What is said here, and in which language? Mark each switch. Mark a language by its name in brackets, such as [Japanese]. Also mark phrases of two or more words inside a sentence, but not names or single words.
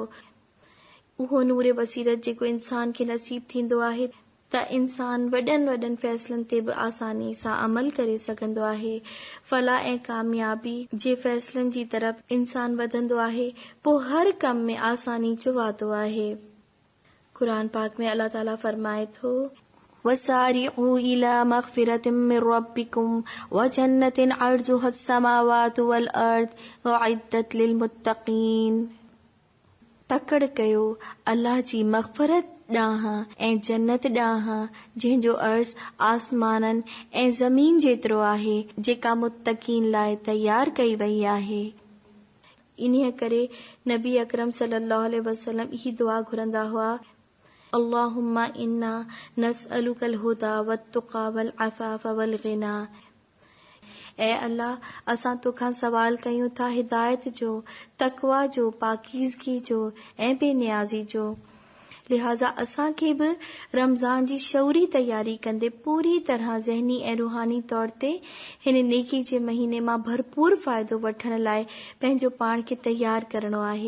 [Sindhi] उहो नूर बसीरत जेको इंसान खे नसीब थींदो आहे त इंसान वॾनि वॾनि फ़ैसिलनि ते बि आसानी सां अमल करे सघंदो आहे। फलाह ऐं कामयाबी जे फ़ैसिलनि जी तरफ़ इंसान वधंदो आहे, पोइ हर कम में आसानी जो वादो आहे। कुरान पाक में अल्लाह ताला फरमाए थो, [Arabic] وسارعوا إلى مغفرة من ربكم وجنة عرضها السماوات والأرض أعدت للمتقين. [Sindhi] तकड़ कयो अल्लाह जी मग़फ़िरत ॾांहुं ऐं जन्नत ॾांहुं, जंहिंजो अर्ज़ आसमाननि ऐं ज़मीन जेतिरो आहे, जेका मुत्तक़ीन लाइ तयार कई वई आहे। इन्हीअ करे नबी अकरम [Arabic] صلى الله عليه وسلم [Sindhi] ही दुआ घुरंदा हुआ, [Arabic] اللهم إنا نسألك الهدى والتقى والعفاف والغنى. [Sindhi] ऐ अल्लाह, असां तोखां सवाल कयूं था हिदायत जो, तक़वा जो, पाकीज़गी जो ऐं बेनियाज़ी जो। लिहाज़ा असांखे बि रमज़ान जी शऊरी तयारी कंदे पूरी तरह ज़हनी ऐं रूहानी तौर ते हिन नेकी जे महीने मां भरपूर फ़ाइदो वठण लाइ पंहिंजो पाण खे तयार करणो आहे।